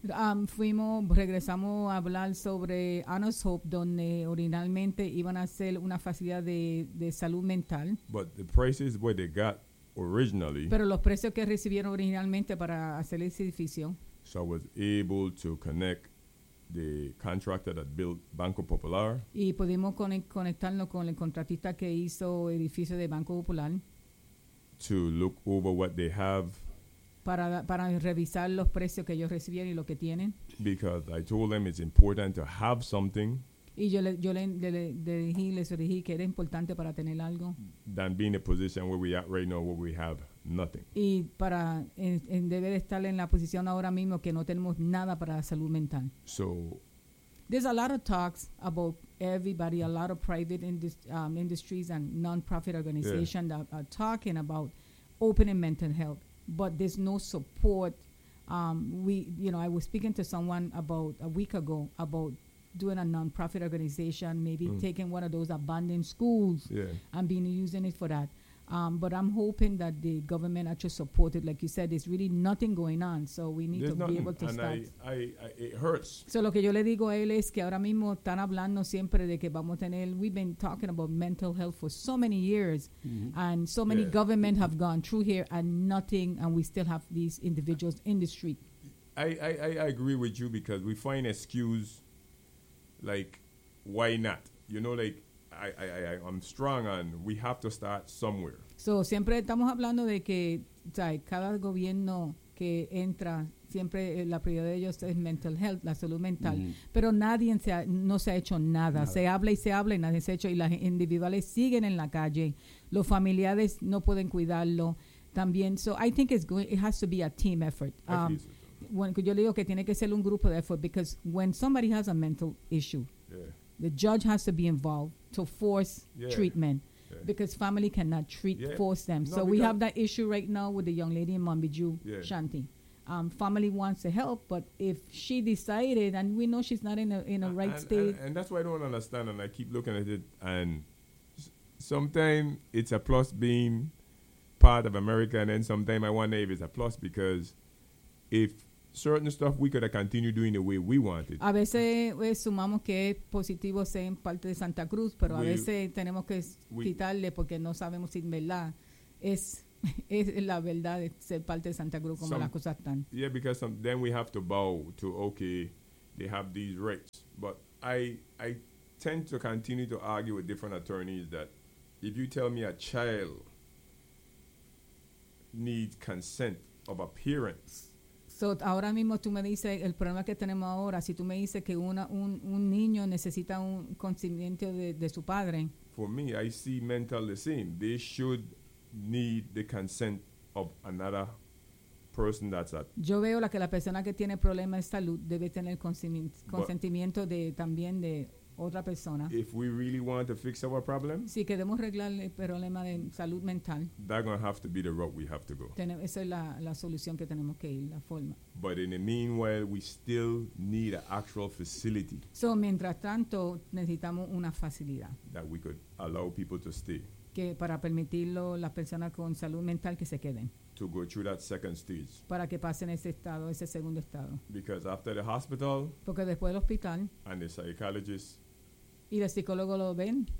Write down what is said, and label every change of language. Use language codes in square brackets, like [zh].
[es] Regresamos a hablar sobre Anna's Hope, donde originalmente iban a hacer una facilidad de salud mental. [en] But the prices where they got originally. [es] Pero los precios que recibieron originalmente para hacer ese edificio. [en] So I was able to connect the contractor that built Banco Popular. [es] Y pudimos conectarnos con el contratista que hizo el edificio de Banco Popular. [en] To look over what they have. [es] Para revisar los precios que ellos recibieron y lo que tienen. [en] Because I told them it's important to have something. [es] Y yo les dije que era importante para tener algo. [en] Than being in a position where we are right now, where we have nothing. [es] Y para deber estar en la posición ahora mismo que no tenemos nada para la salud mental. [en] So, there's a lot of talks about everybody, a lot of private industries and non-profit organizations that are talking about opening mental health, but there's no support. I was speaking to someone about a week ago about doing a non-profit organization, maybe taking one of those abandoned schools and being using it for that. But I'm hoping that the government actually supported. Like you said, there's really nothing going on. So we need be able to and start. I it hurts. [es] So lo que yo le digo a él es que ahora mismo están hablando siempre de que vamos a tener. [en] We've been talking about mental health for so many years. Mm-hmm. And so many government have gone through here and nothing. And we still have these individuals in the street. I agree with you because we find excuse like, why not? You know, like. I'm strong on. We have to start somewhere. [es] So siempre estamos hablando de que, cada gobierno que entra siempre la prioridad de ellos es mental health, la salud mental. Mm-hmm. Pero nadie se ha hecho nada. Se habla y nadie se ha hecho y las individuales siguen en la calle. Los familiares no pueden cuidarlo también. [en] So I think it has to be a team effort. [es] Yo le digo que tiene que ser un grupo de [en] effort because when somebody has a mental issue, the judge has to be involved. To force treatment because family cannot force them. No, so we have that issue right now with the young lady in Mambiju, Shanti. Family wants to help, but if she decided, and we know she's not in a state. And that's why I don't understand, and I keep looking at it, and sometimes it's a plus being part of America, and then sometimes I wonder if it's a plus because if certain stuff we could have continued doing the way we wanted. [es] A veces sumamos que es positivo ser en parte de Santa Cruz, pero a veces tenemos que quitarle porque no sabemos si en verdad es Es la verdad de ser parte de Santa Cruz como las cosas están. [en] Yeah, because then we have to bow to, okay, they have these rights. But I tend to continue to argue with different attorneys that if you tell me a child needs consent of a parent. [es] So, ahora mismo tú me dices el problema que tenemos ahora. Si tú me dices que un niño necesita un consentimiento de su padre. [en] For me, I see mental the same. They should need the consent of another person that's at. [es] Yo veo la que la persona que tiene problemas de salud debe tener consentimiento de también de otra persona. [en] If we really want to fix our problem, [es] si queremos arreglar el problema de salud mental, [en] that's going to have to be the route we have to go. [es] Esa es la solución que tenemos que ir, la forma. [en] But in the meanwhile, we still need an actual facility. [es] So, mientras tanto, necesitamos una facilidad. [en] That we could allow people to stay. [es] Que para permitirlo, las personas con salud mental que se queden. [en] To go through that second stage. [es] Para que pasen ese estado, ese segundo estado. [en] Because after the hospital. [es] Porque después del hospital. [en] And the psychologist. [es] Y el psicólogo lo ven.